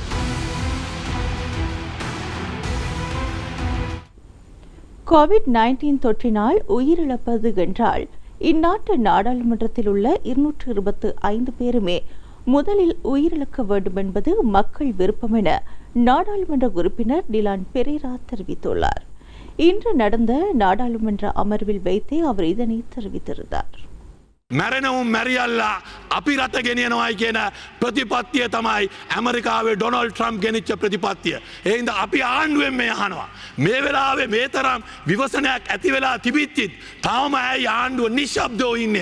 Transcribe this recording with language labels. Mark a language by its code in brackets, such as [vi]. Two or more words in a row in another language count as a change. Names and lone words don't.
[ta] கோவிட்-19 தொற்றினால் உயிரிழப்பது என்றால் இந்நாட்டு நாடாளுமன்றத்தில் உள்ள 225 பேருமே முதலில் உயிரிழக்க வேண்டும் என்பது மக்கள் விருப்பம் என நாடாளுமன்ற உறுப்பினர் டிலான் பெரேரா தெரிவித்துள்ளார். இன்று நடந்த நாடாளுமன்ற அமர்வில் வைத்தே அவர் இதனை தெரிவித்திருந்தார். [si] මැරෙනවුම් මැරියල්ලා අපි රට ගෙනියනවායි කියන ප්‍රතිපත්තිය තමයි ඇමරිකාවේ ඩොනල්ඩ් ට්‍රම්ප් ගෙනිච්ච ප්‍රතිපත්තිය. ඒ හින්දා අපි ආණ්ඩුවෙන් මේ අහනවා. මේ වෙලාවේ මේ තරම් විවසනයක් ඇති වෙලා තිබිච්චිත් තාම ඇයි ආණ්ඩුව නිශ්ශබ්දව ඉන්නේ?